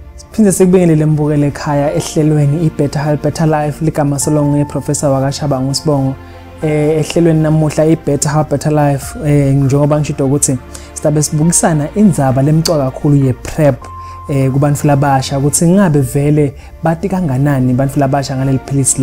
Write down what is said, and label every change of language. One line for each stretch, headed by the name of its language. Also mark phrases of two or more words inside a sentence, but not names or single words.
Swati: Phinde sikubingelele mbukele ekhaya ehlelweni iBetter Health Better Life ligama solongo ngeprofessor wakashabangu uSibongo ehlelweni namuhla iBetter Health Better Life njengoba ngisho ukuthi sizabe sibukisana indzaba lemcwa kakhulu yePrEP kubantu labasha ukuthi ngabe vele bathi kanganani abantu labasha ngaleli philisi